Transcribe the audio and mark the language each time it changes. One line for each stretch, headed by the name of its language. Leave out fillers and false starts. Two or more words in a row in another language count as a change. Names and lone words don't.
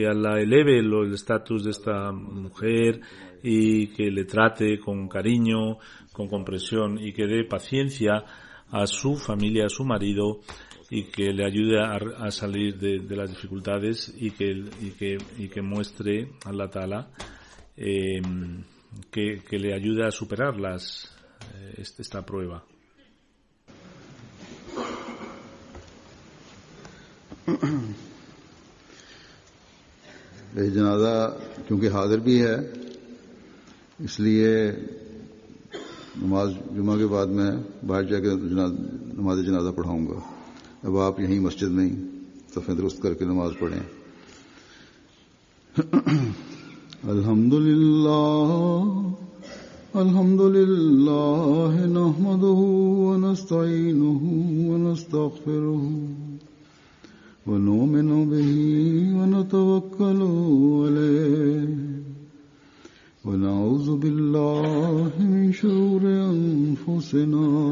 Spanish: Allah eleve el estatus de esta mujer y que le trate con cariño, con comprensión, y que dé paciencia a su familia, a su marido, y que le ayude a salir de las dificultades, y que muestre a
Arabic: الله تعالى
Spanish: que le ayude a superar esta prueba.
Hindi: जनाजा क्योंकि हाजिर भी है, इसलिए नमाज जुमा के बाद मैं बाहर जाकर नमाज जनाजा पढ़ाऊंगा। अब आप यहीं मस्जिद में ही सफ़े दुरुस्त करके नमाज पढ़ें।
Arabic: الحمد لله نحمده ونستعينه ونستغفره ونؤمن به ونتوكل عليه ونعوذ بالله من شرور أنفسنا